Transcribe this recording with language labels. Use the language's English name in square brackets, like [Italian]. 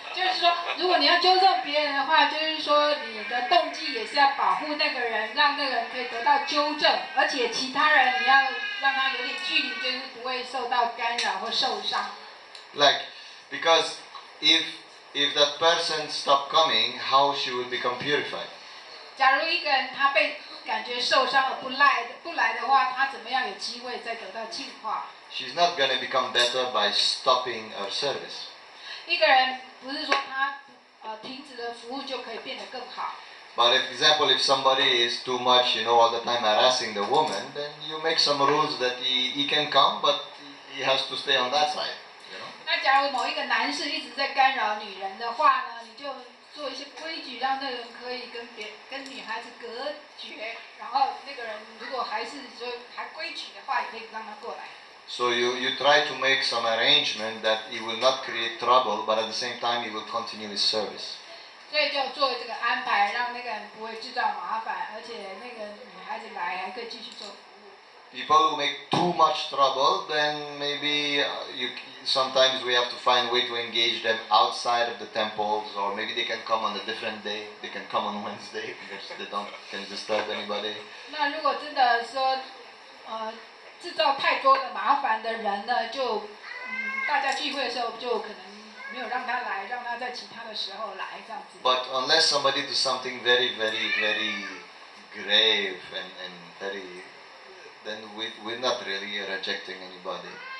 [Chinese] 就是说，如果你要纠正别人的话，就是说你的动机也是要保护那个人，让那个人可以得到纠正，而且其他人你要让他有点距离，就是不会受到干扰或受伤。 [English] like, because if that person stop coming, how she will become purified? [Chinese] 假如一个人他被感觉受伤而不来的话，他怎么样有机会再得到净化？ [English] She's not going to become better by stopping her service. [Chinese] 一个人不是说他停止了服务就可以变得更好。 [English] But for example, if somebody is too much, all the time harassing the woman, then you make some rules that he can come, but he has to stay on that side. [Chinese] 那假如某一个男士一直在干扰女人的话呢，你就做一些规矩，让那个人可以跟女孩子隔绝，然后那个人如果还是说还规矩的话，也可以让他过来。 [English] So you try to make some arrangement that he will not create trouble, but at the same time he will continue his service. [Chinese] 所以就做这个安排，让那个人不会制造麻烦，而且那个女孩子来还可以继续做服务。 [English] People who make too much trouble, then maybe sometimes we have to find a way to engage them outside of the temples, or maybe they can come on a different day. They can come on Wednesday because they can disturb anybody. [Chinese] 那如果真的说制造太多的麻烦的人呢，就大家聚会的时候就可能没有让他来，让他在其他的时候来这样子。 [English] But unless somebody does something very, very, very grave and very, then we're not really rejecting anybody.